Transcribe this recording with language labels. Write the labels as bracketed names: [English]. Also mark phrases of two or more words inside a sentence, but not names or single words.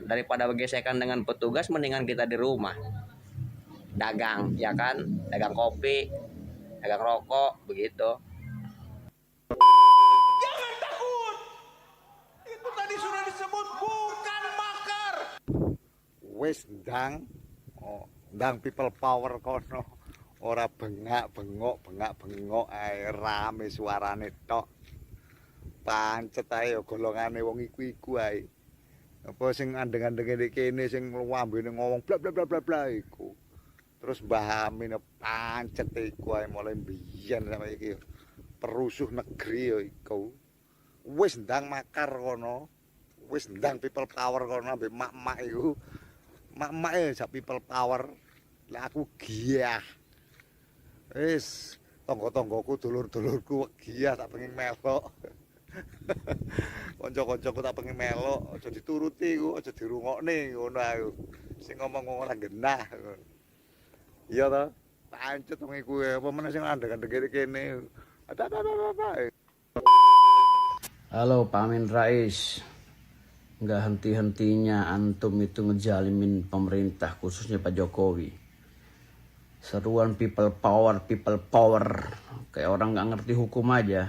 [Indonesian] Daripada gesekan dengan petugas, mendingan kita di rumah dagang, ya kan, dagang kopi, dagang rokok begitu. Jangan takut. Itu tadi sudah disebut bukan makar. [Javanese] Wis ndang ndang [English] people power [Javanese] kono ora bengok ae rame suarane tok pancet ae golongane wong iku ae apa sing andeng-andenge kene sing ngambene ngomong bla bla bla bla bla iku terus Mbah Amin pancet iku ae mulai biyen sampe iki perusuh negeri ya iku wis ndang makar kono wis ndang [English] people power [Javanese] kono ambek mak-mak iku mak-mak sak [English] people power [Javanese] lah aku giyah wis tangga-tanggaku dulur-dulurku giyah tak pengen melok kanca-kancaku tak pengen melok aja dituruti ku aja dirungokne ngono aku sing ngomong ora genah iya ta pancet wong iku apa meneh sing andeng-andeng kene apa [Indonesian] Halo Pak Amin Rais, nggak henti-hentinya antum itu ngejalimin pemerintah khususnya Pak Jokowi. Seruan [English] people power, [Indonesian] kayak orang nggak ngerti hukum aja.